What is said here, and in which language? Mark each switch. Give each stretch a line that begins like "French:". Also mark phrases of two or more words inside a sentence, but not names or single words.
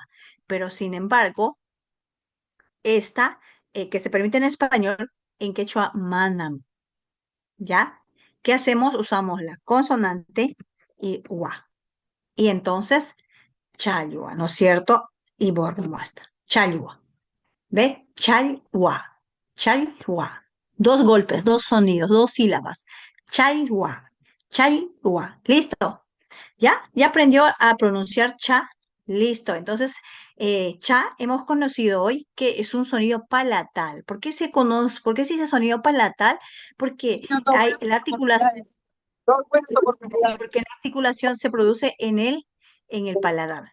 Spanish: Pero sin embargo, esta que se permite en español, en quechua manam. ¿Ya? ¿Qué hacemos? Usamos la consonante y wa. Y entonces, chalua, ¿no es cierto? Y borramos hasta. Chalua. ¿Ve? Chalua. Chalua. Dos golpes, dos sonidos, dos sílabas. Chaiwa, chaiwa. ¿Listo? ¿Ya? ¿Ya aprendió a pronunciar cha? Listo. Entonces, cha hemos conocido hoy que es un sonido palatal. ¿Por qué se conoce, por qué se dice sonido palatal? Porque hay la articulación, porque la articulación se produce en el paladar.